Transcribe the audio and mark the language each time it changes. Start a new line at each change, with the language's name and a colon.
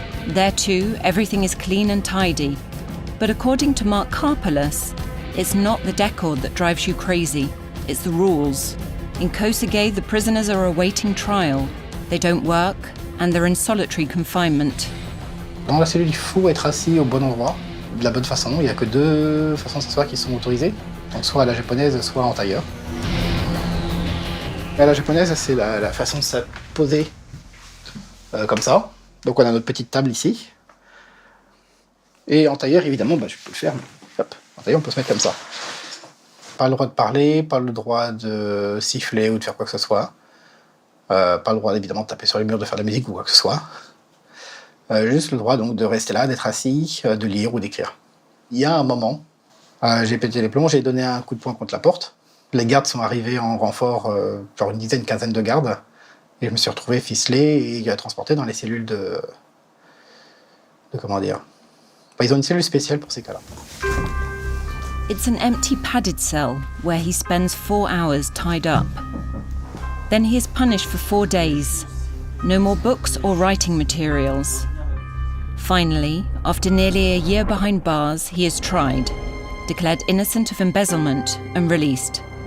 English: There too, everything is clean and tidy. But according to Mark Karpelès, it's not the decor that drives you crazy, it's the rules. In Kosige, the prisoners are awaiting trial. They don't work, and they're in solitary confinement.
French: Dans la cellule, il faut être assis au bon endroit, de la bonne façon. Il n'y a que 2 façons de s'asseoir qui sont autorisées, donc soit à la japonaise, soit en tailleur. À la japonaise, c'est la façon de se poser comme ça. Donc on a notre petite table ici. Et en tailleur, évidemment, je peux le faire. Hop, en tailleur, on peut se mettre comme ça. Pas le droit de parler, pas le droit de siffler ou de faire quoi que ce soit. Pas le droit, évidemment, de taper sur les murs, de faire de la musique ou quoi que ce soit. Juste le droit donc de rester là, d'être assis, de lire ou d'écrire. Il y a un moment, j'ai pété les plombs, j'ai donné un coup de poing contre la porte. Les gardes sont arrivés en renfort, genre une dizaine, quinzaine de gardes. Et je me suis retrouvé ficelé et transporté dans les cellules de comment dire. Ils ont une cellule spéciale pour ces cas-là.
English: It's an empty padded cell where he spends 4 hours tied up. Then he is punished for 4 days. No more books or writing materials. Finally, after nearly a year behind bars, he is tried, declared innocent of embezzlement and released.